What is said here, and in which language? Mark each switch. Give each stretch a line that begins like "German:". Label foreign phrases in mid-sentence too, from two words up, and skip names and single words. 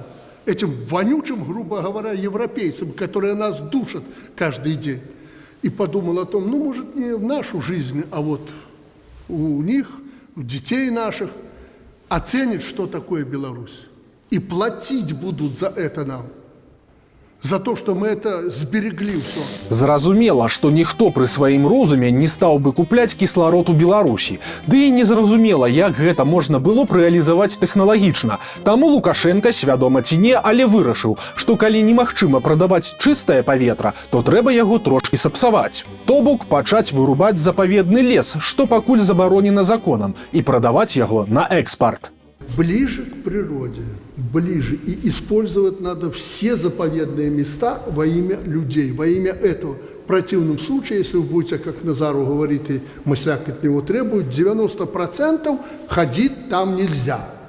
Russian: Этим вонючим, грубо говоря, европейцам, которые нас душат каждый день. И подумал о том, ну, может, не в нашу жизнь, а вот у них, у детей наших, оценить, что такое Беларусь. И платить будут за это нам. За то, что мы это сберегли все.
Belarusian: Зразумела, што ніхто пры сваім розуме не стаў бы купляць кісларод у Беларусі. Ды і незразумела, як гэта можна было б рэалізаваць тэхналагічна. Таму Лукашенко, свядома ці не, але вырашыў, што калі немагчыма прадаваць чыстае паветра, то трэба яго трошкі сапсаваць. То бок пачаць вырубаць запаведны лес, што пакуль забаронена законам, і прадаваць яго на экспарт.
Russian: Ближе к природе, ближе. И использовать надо все заповедные места во имя людей, во имя этого. В противном случае, если вы будете, как Назару говорит, и Мысляк от него требует, 90% ходить там нельзя.